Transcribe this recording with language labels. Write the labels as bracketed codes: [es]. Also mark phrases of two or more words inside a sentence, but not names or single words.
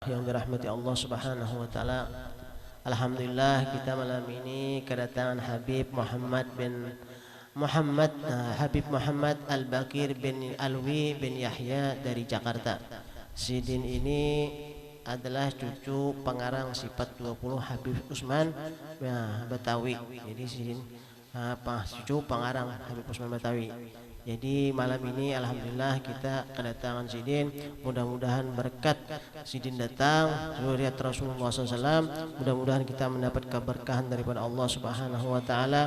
[id] Yang dirahmati Allah [ar] Subhanahu wa taala. [id] Alhamdulillah kita malam ini kedatangan Habib Muhammad Al-Bakir bin Alwi bin Yahya dari Jakarta. Sidin ini adalah cucu pengarang sifat 20 Habib Usman Batawi. Jadi Sidin cucu pengarang Habib Usman Batawi. Jadi malam ini alhamdulillah kita kedatangan Sidin. Mudah-mudahan berkat Sidin datang zuriat Rasulullah SAW. Mudah-mudahan kita mendapat keberkahan daripada Allah [ar] Subhanahu wa taala.